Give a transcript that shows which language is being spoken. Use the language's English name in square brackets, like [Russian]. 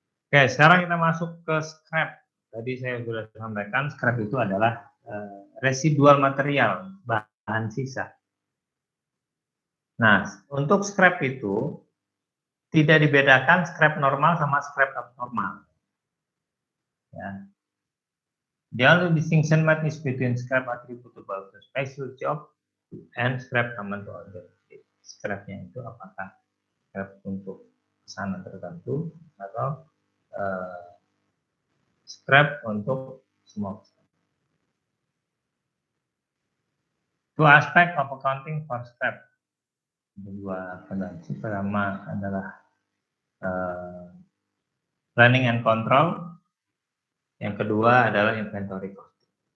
[Indonesian] Oke, sekarang kita masuk ke scrap. Tadi saya sudah sampaikan, scrap itu adalah [English] residual material, [Indonesian] bahan sisa. Nah, untuk scrap itu tidak dibedakan scrap normal sama scrap abnormal. Ya. [English] The only distinction made is between scrap attributable to special job and scrap common to all jobs. [Indonesian] Scrapnya itu apakah scrap untuk pesanan tertentu atau scrap untuk semua. [English] Two aspect of accounting for scrap. [Indonesian] Dua pendansi. Pertama adalah [English] planning and control. [Indonesian] Yang kedua adalah [English] inventory costing.